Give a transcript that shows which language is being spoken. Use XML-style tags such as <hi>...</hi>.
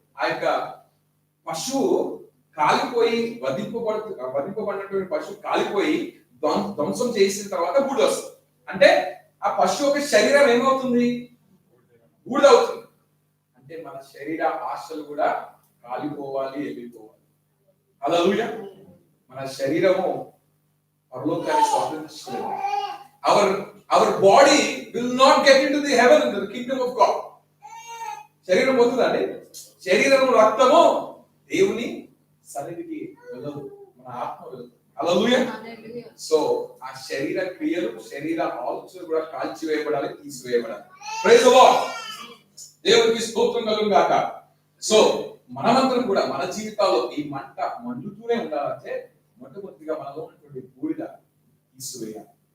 <te>ఆ యొక్క పశువు కాలిపోయి వధింపబడినటువంటి పశువు కాలిపోయి ధ్వంసం చేసిన తర్వాత బూడిద వస్తుంది. అంటే ఆ పశువు యొక్క శరీరం ఏమవుతుంది? బూడిద అవుతుంది. అంటే మన శరీర ఆశలు కూడా కాలిపోవాలి, వెళ్ళిపోవాలి. హల్లెలూయా. మన శరీరము పరలోకాన్ని స్వాతంత్రించలేదు.</te> <en>Our body will not get into the heaven, into the kingdom of God.</en> <te>శరీరం పోతుందండి. శరీరము రక్తము దేవుని సన్నిధికి వెళ్ళదు, మన ఆత్మ వెళ్ళదు. హల్లెలూయా. సో ఆ శరీర క్రియలు, శరీర ఆలోచనలు కూడా కాల్చివేయబడాలి, తీసివేయబడాలి. Praise the lord. దేవునికి స్తోత్రం కలుగును గాక. సో మనమందరం కూడా మన జీవితాల్లో ఈ మంట మండుతూనే ఉండాలంటే మొట్టమొదటిగా మనలో ఉన్నటువంటి బూడిద తీసివేయాలి.</te>